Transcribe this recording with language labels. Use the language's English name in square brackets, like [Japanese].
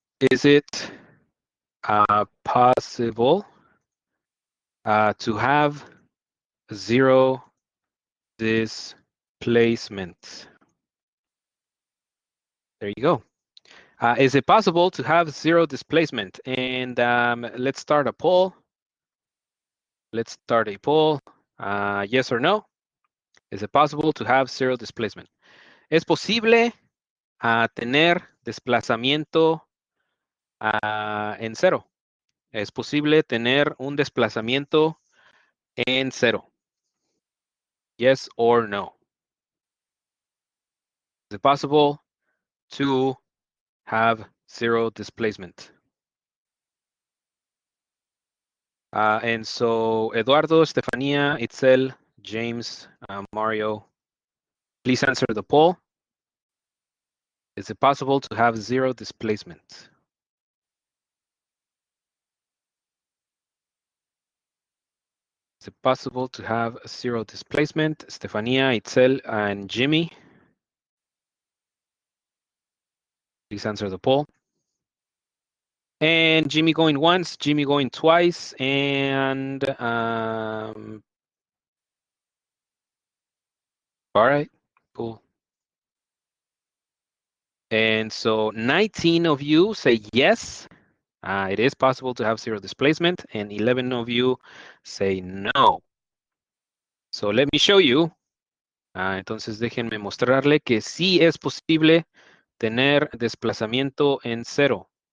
[English] Is it possible to have zero displacement? There you go. Is it possible to have zero displacement? And let's start a poll. Let's start a poll. Yes or no? Is it possible to have zero displacement? [Spanish] ¿Es posible tener desplazamiento en cero? ¿Es posible tener un desplazamiento en cero? [English] Yes or no? Is it possible to have zero displacement? And so Eduardo, Estefania, Itzel, James, Mario, please answer the poll. Is it possible to have zero displacement? Is it possible to have zero displacement? Estefania, Itzel, and Jimmy. Please answer the poll. And Jimmy going once, Jimmy going twice, and all right, cool. And so 19 of you say yes, it is possible to have zero displacement, and 11 of you say no. So let me show you. [Spanish] Entonces déjenme mostrarle que sí es posible tener desplazamiento en cero.